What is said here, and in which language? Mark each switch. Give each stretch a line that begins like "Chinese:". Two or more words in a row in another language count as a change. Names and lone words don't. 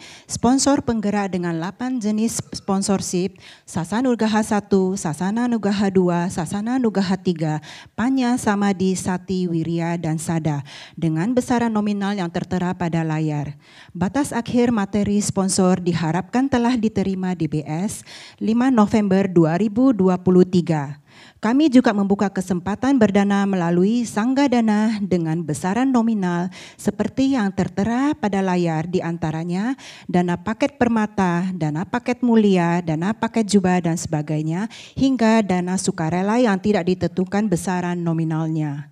Indonesian: sponsor penggerak dengan 8 jenis sponsorship, Sasana Nugaha 1, Sasana Nugaha 2, Sasana Nugaha 3, Panya, Samadhi, Sati, Wirya, dan Sada, dengan besaran nominal yang tertera pada layar. Batas akhir materi sponsor diharapkan telah diterima DBS 5 November 2023. Kami juga membuka kesempatan berdana melalui Sangga Dana dengan besaran nominal seperti yang tertera pada layar, di antaranya dana paket permata, dana paket mulia, dana paket jubah dan sebagainya, hingga dana sukarela yang tidak ditentukan besaran nominalnya.